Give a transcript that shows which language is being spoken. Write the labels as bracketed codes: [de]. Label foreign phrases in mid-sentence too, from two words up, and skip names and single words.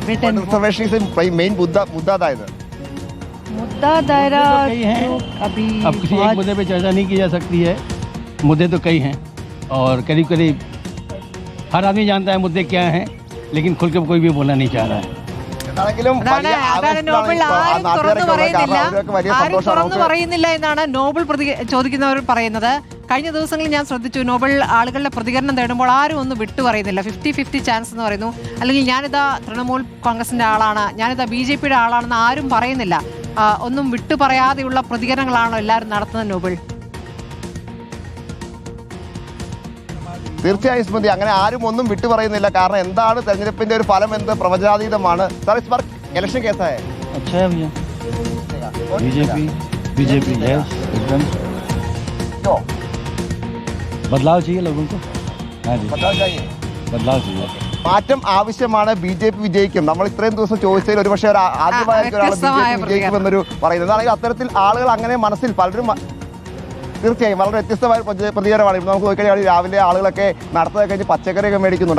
[en] wait and [hi] रिजर्वेशन से मेन मुद्दा था इधर. मुद्दा दायरा तो अभी अब किसी एक मुद्दे पे चर्चा नहीं की जा सकती है. मुद्दे तो कई हैं और करीब हर आदमी जानता है मुद्दे क्या हैं, लेकिन खुल के कोई भी बोलना नहीं चाह रहा है. [ml] തുറന്നു പറയുന്നില്ല എന്നാണ് നോബിൾ ചോദിക്കുന്നവർ പറയുന്നത്. കഴിഞ്ഞ ദിവസങ്ങളിൽ ഞാൻ ശ്രദ്ധിച്ചു, നോബിൾ ആളുകളുടെ പ്രതികരണം തേടുമ്പോൾ ആരും ഒന്നും വിട്ടു പറയുന്നില്ല. 50-50 ചാൻസ് എന്ന് പറയുന്നു, അല്ലെങ്കിൽ ഞാനിതാ തൃണമൂൽ കോൺഗ്രസിന്റെ ആളാണ്, ഞാനിതാ BJP-യുടെ ആളാണെന്ന് ആരും പറയുന്നില്ല. ഒന്നും വിട്ടു പറയാതെയുള്ള പ്രതികരണങ്ങളാണോ എല്ലാവരും നടത്തുന്നത് നോബിൾ? തീർച്ചയായും സ്മൃതി, അങ്ങനെ ആരും ഒന്നും വിട്ടു പറയുന്നില്ല. കാരണം എന്താണ് തെരഞ്ഞെടുപ്പിന്റെ ഒരു ഫലം എന്ത് പ്രവചനാതീതമാണ്. [hi] सर, इस बार इलेक्शन कैसा है? अच्छा है भैया, बीजेपी यस एकदम। क्यों? बदलाव चाहिए लोगों को. हाँ जी, बदलाव चाहिए. [ml] മാറ്റം ആവശ്യമാണ്. BJP വിജയിക്കും. നമ്മൾ ഇത്രയും ദിവസം ചോദിച്ചതിൽ ഒരുപക്ഷെ ആദ്യമായിരിക്കും ഒരാൾ BJP വിജയിക്കുമെന്നൊരു പറയുന്നത്. അതാണെങ്കിൽ അത്തരത്തിൽ ആളുകൾ അങ്ങനെ മനസ്സിൽ പലരും തീർച്ചയായും വളരെ വ്യത്യസ്തമായ പ്രതികരണമാണ്. ഇപ്പോൾ നമുക്ക് നോക്കിക്കഴിഞ്ഞാൽ രാവിലെ ആളുകളൊക്കെ നടത്തുക കഴിഞ്ഞ് പച്ചക്കറിയൊക്കെ മേടിക്കുന്നുണ്ട്.